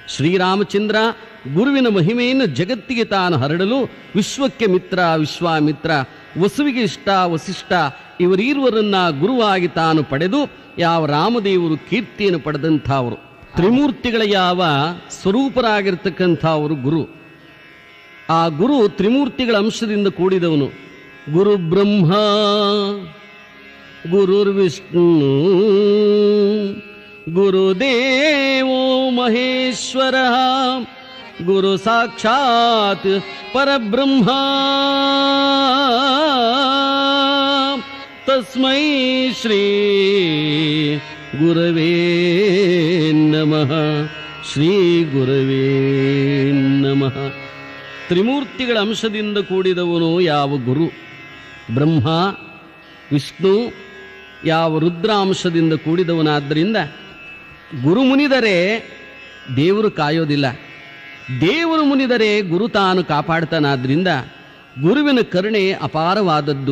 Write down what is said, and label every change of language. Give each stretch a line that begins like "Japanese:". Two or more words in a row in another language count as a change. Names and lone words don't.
Kannada: ಶ್ರೀರಾಮಚಂದ್ರ ಗುರುವಿನ ಮಹಿಮೆಯನ್ನು ಜಗತ್ತಿಗೆ ತಾನು ಹರಡಲು ವಿಶ್ವಕ್ಕೆ ಮಿತ್ರ ವಿಶ್ವಾಮಿತ್ರ, ವಸುವಿಗೆ ಇಷ್ಟ ವಸಿಷ್ಠ ಇವರೀರ್ವರನ್ನ ಗುರುವಾಗಿ ತಾನು ಪಡೆದು ಯಾವ ರಾಮದೇವರು ಕೀರ್ತಿಯನ್ನು ಪಡೆದಂಥವರು, ತ್ರಿಮೂರ್ತಿಗಳ ಯಾವ ಸ್ವರೂಪರಾಗಿರ್ತಕ್ಕಂಥವರು ಗುರು. ಆ ಗುರು ತ್ರಿಮೂರ್ತಿಗಳ ಅಂಶದಿಂದ ಕೂಡಿದವನು.
Sanskrit: ಗುರು ಬ್ರಹ್ಮ, ಗುರುರ್ವಿಷ್ಣು, ಗುರುದೇವೋ ಮಹೇಶ್ವರ, ಗುರು ಸಾಕ್ಷಾತ್ ಪರಬ್ರಹ್ಮ, ತಸ್ಮೈ ಶ್ರೀ ಗುರವೇ ನಮಃ, ಶ್ರೀ ಗುರವೇ ನಮಃ.
Kannada: ತ್ರಿಮೂರ್ತಿಗಳ ಅಂಶದಿಂದ ಕೂಡಿದವನು ಯಾವ ಗುರು? ಬ್ರಹ್ಮ, ವಿಷ್ಣು, ಯಾವ ರುದ್ರಾಂಶದಿಂದ ಕೂಡಿದವನಾದ್ದರಿಂದ ಗುರು ಮುನಿದರೆ ದೇವರು ಕಾಯೋದಿಲ್ಲ, ದೇವರು ಮುನಿದರೆ ಗುರು ತಾನು ಕಾಪಾಡ್ತಾನಾದ್ರಿಂದ ಗುರುವಿನ ಕರುಣೆ ಅಪಾರವಾದದ್ದು.